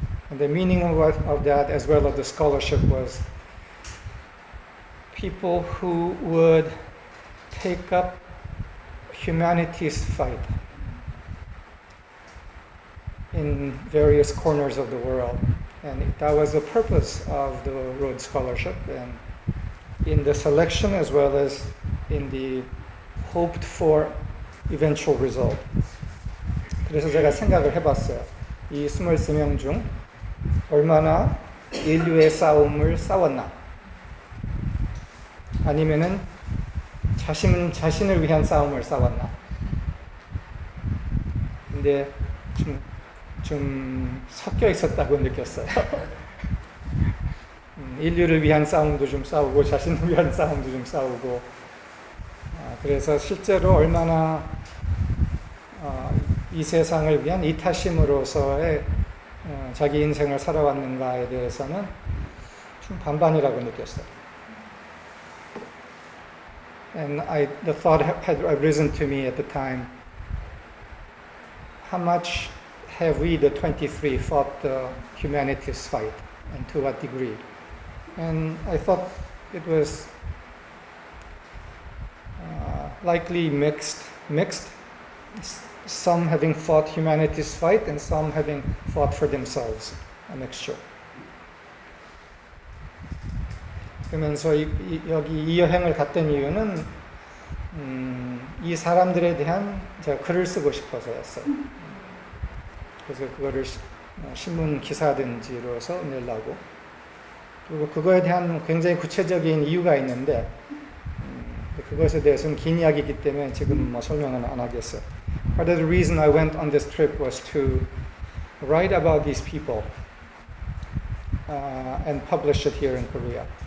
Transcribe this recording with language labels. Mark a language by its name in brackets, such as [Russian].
[English] And the meaning of that, as well as the scholarship, was people who would take up humanity's fight in various corners of the world. And that was the purpose of the Rhodes Scholarship, and in the selection as well as in the hoped for eventual result. [Korean] 그래서 제가 생각을 해봤어요. 이 23명 중 얼마나 인류의 싸움을 싸웠나? 아니면은 자신을 위한 싸움을 싸웠나? 근데 좀 섞여 있었다고 느꼈어요. 인류를 위한 싸움도 좀 싸우고 자신을 위한 싸움도 좀 싸우고 그래서 실제로 얼마나 이 세상을 위한 이타심으로서의 자기 인생을 살아왔는가에 대해서는 좀 반반이라고 느꼈어요. [English] And the thought had arisen to me at the time, how much have we, the 23, fought the humanity's fight, and to what degree? And I thought it was likely mixed, some having fought humanity's fight and some having fought for themselves, a mixture. [Korean] 그러면서 여기 이 여행을 갔던 이유는 이 사람들에 대한 제가 글을 쓰고 싶어서였어요. 그래서 그거를 신문 기사든지로서 내려고. 그리고 그거에 대한 굉장히 구체적인 이유가 있는데 그것에 대해서는 긴 이야기이기 때문에 지금 뭐 설명은 안 하겠어요. [English] Part of the reason I went on this trip was to write about these people and publish it here in Korea.